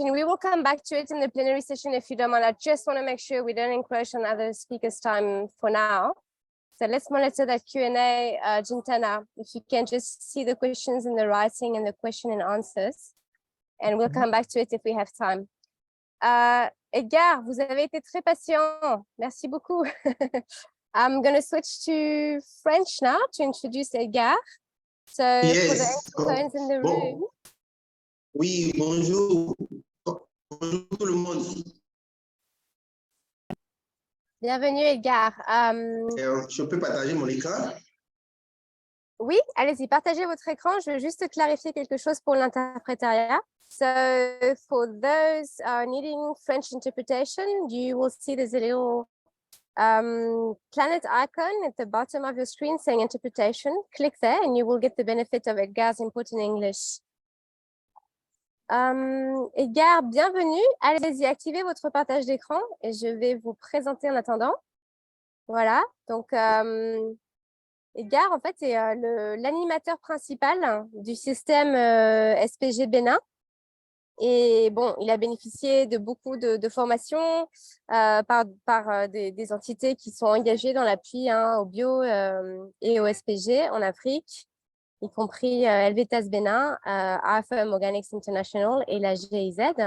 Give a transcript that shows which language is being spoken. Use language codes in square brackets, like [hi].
[en] And we will come back to it in the plenary session if you don't mind. I just want to make sure we don't encroach on other speakers' time for now. So let's monitor that Q&A, Jintana, if you can just see the questions in the writing and the question and answers. And we'll come back to it if we have time. [fr] Edgar, vous avez été très patient. Merci beaucoup. [en] I'm going to switch to French now to introduce Edgar. So for the Francophones in the room. [fr] Oui, bonjour. Bonjour tout le monde. Bienvenue Edgar. Je peux partager mon écran? Oui, allez-y, partagez votre écran. Je veux juste clarifier quelque chose pour l'interprétariat. [en] So for those needing French interpretation, you will see there's a little planet icon at the bottom of your screen saying interpretation. Click there and you will get the benefit of Edgar's input in English. [fr] Edgar, bienvenue. Allez-y, activez votre partage d'écran et je vais vous présenter en attendant. Voilà, donc Edgar, en fait, est l'animateur principal du système SPG Bénin. Et bon, il a bénéficié de beaucoup de formations par des entités qui sont engagées dans l'appui au bio et au SPG en Afrique, y compris Helvetas Bénin, AFM Organics International et la GIZ.